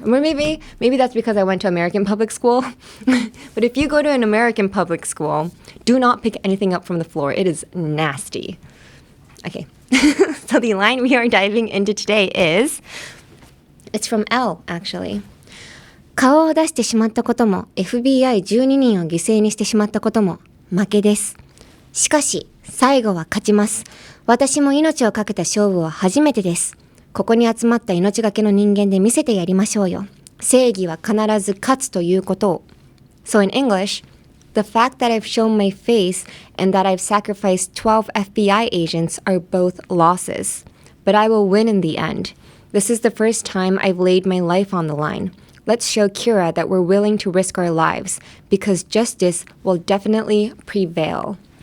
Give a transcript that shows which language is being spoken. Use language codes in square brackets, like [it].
[en] Or maybe that's because I went to American public school. But if you go to an American public school, do not pick anything up from the floor. It is nasty. Okay. So the line we are diving into today is, it's from L, actually. [ja] 顔を出してしまったことも FBI12 人を犠牲にしてしまったことも負けです。しかし最後は勝ちます。私も命をかけた勝負は初めてです。ここに集まった命がけの人間で見せてやりましょうよ。正義は必ず勝つということを。 [en] So in English, the fact that I've shown my face and that I've sacrificed 12 FBI agents are both losses. But I will win in the end. This is the first time I've laid my life on the line.Let's show Kira that we're willing to risk our lives, because justice will definitely prevail.